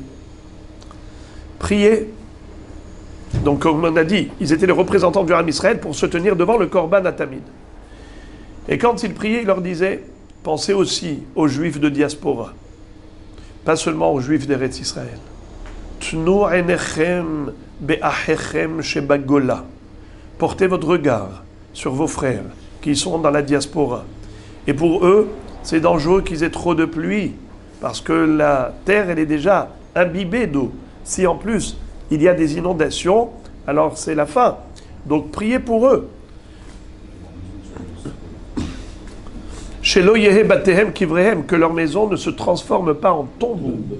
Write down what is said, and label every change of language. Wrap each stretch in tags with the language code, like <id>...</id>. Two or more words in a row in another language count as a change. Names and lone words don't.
<fr>Priez. Donc comme on a dit, ils étaient les représentants du</fr> <he>Ham Israël</he> <fr>pour se tenir devant le Korban à Tamid. Et quand ils priaient, ils leur disaient, pensez aussi aux Juifs de diaspora, pas seulement aux Juifs d'Eretz Israël.</fr> <he>Tnu enechem be'achechem shebagola.</he> <fr>Portez votre regard sur vos frères qui sont dans la diaspora. Et pour eux, c'est dangereux qu'ils aient trop de pluie, parce que la terre, elle est déjà imbibée d'eau. Si en plus, il y a des inondations, alors c'est la fin. Donc priez pour eux.</fr> <he>Shelo yehe batehem kivrehem,</he> <fr>que leur maison ne se transforme pas en tombeau.</fr>